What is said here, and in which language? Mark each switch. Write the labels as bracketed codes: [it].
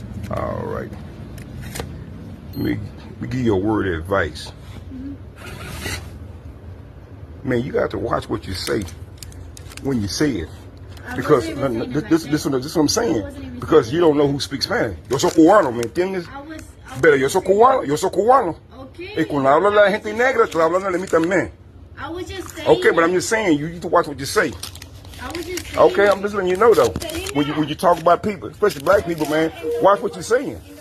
[en] All right. Let me give you a word of advice. Man, you got to watch what you say when you say it. Because this is what I'm saying. Because you don't know who speaks Spanish. [es] Yo soy cubano, ¿me entiendes? Pero yo soy cubano. [en] Okay. [es] Y cuando habla la gente negra, estoy hablando de mí también. [en] I was just saying. Okay, but I'm just saying, you need to watch what you say. I was just saying. Okay, I'm just letting you know though. When you talk about people, especially black people, man, watch what you're saying.